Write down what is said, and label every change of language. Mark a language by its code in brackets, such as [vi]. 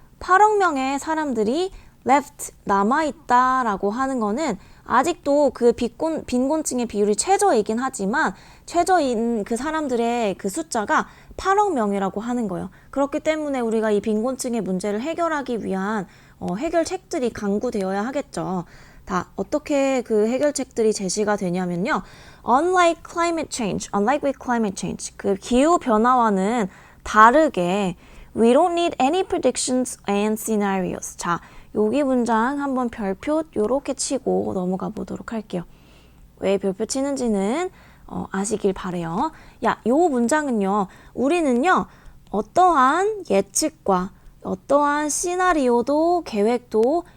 [ko] 8억 명의 사람들이 left 남아있다라고 하는 거는 아직도 그 빈곤층의 비율이 최저이긴 하지만 최저인 그 사람들의 그 숫자가 8억 명이라고 하는 거예요. 그렇기 때문에 우리가 이 빈곤층의 문제를 해결하기 위한 해결책들이 강구되어야 하겠죠. 다 어떻게 그 해결책들이 제시가 되냐면요. [en] Unlike with climate change, [ko] 그 기후 변화와는 다르게 [en] we don't need any predictions and scenarios. [ko] 자, 여기 문장 한번 별표 요렇게 치고 넘어가 보도록 할게요. 왜 별표 치는지는 아시길 바래요. 야, 요 문장은요. 우리는요. 어떠한 예측과 어떠한 시나리오도 계획도